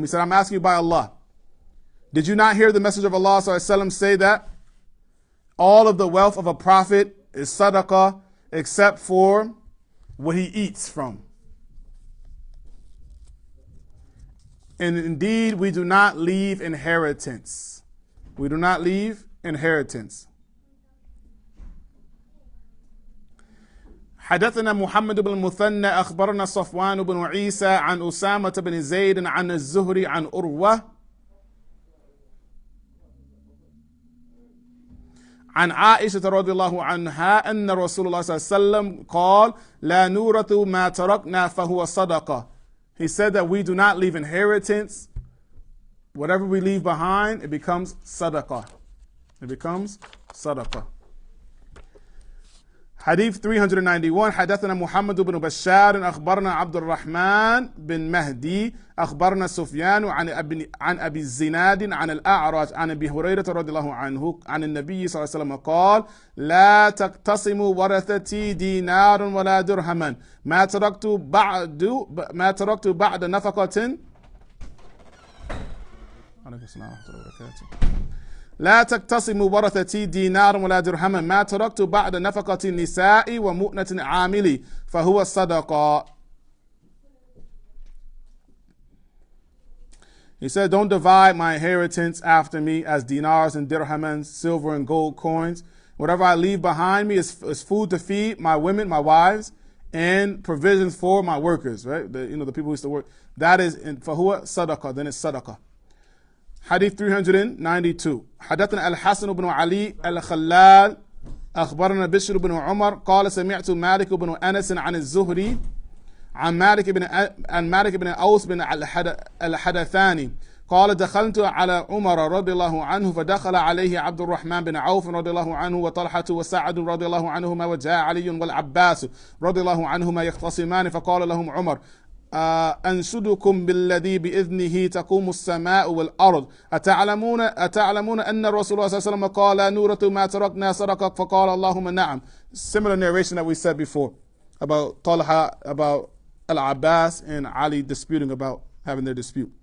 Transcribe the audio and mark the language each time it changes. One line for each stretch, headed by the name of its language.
English: He said, I'm asking you by Allah. Did you not hear the Messenger of Allah sallallahu alaihi wasallam say that all of the wealth of a prophet is sadaqah except for what he eats from? And indeed, we do not leave inheritance. We do not leave inheritance.
Arabic: حدثنا محمد بن المثنى أخبرنا صفوان بن عيسى عن أسامة بن زيد عن الزهري عن أروة عن عائشة رضي الله عنها أن رسول الله صلى الله عليه وسلم قال لا نورث ما تركنا فهو صدقة.
English: He said that we do not leave inheritance. Whatever we leave behind, it becomes sadaqah. It becomes sadaqah.
Arabic: Hadith 391 حدثنا محمد بن بشار أخبرنا عبد الرحمن بن مهدي أخبرنا سفيان عن أبي الزناد عن الأعرج عن أبي هريرة رضي الله عنه عن النبي صلى الله عليه وسلم قال لا تقتسموا ورثتي دينار ولا درهما ما تركت بعد نفقة. عليكم السلام ورحمة الله وبركاته. لا تقتسموا ورثتي دينار ولا درهما ما تركت بعد نفقة النساء ومؤنة عاملي فهو الصدقة.
English: He said, don't divide my inheritance after me as dinars and dirhams, silver and gold coins. Whatever I leave behind me is food to feed my women, my wives, and provisions for my workers, right? The people who used to work. That is,
Arabic: فهو صدقة,
English: then it's صدقة.
Arabic: حديث 392 حدثنا الحسن بن علي الخلال أخبرنا بشر بن عمر قال سمعت مالك بن أنس عن الزهري عن مالك بن أوس بن الحدثاني قال دخلت على عمر رضي الله عنه فدخل عليه عبد الرحمن بن عوف رضي الله عنه وطلحة وسعد رضي الله عنهما وجاء علي والعباس رضي الله عنهما يختصمان فقال لهم عمر أنشدكم بالذي بإذنه تقوم السماء والأرض أتعلمون أن الرسول صلى الله عليه وسلم قال نورة ما تركنا صدقة فقال اللهم نعم.
English: Similar narration that we said before about Talha, about Al-Abbas and Ali disputing about having their dispute.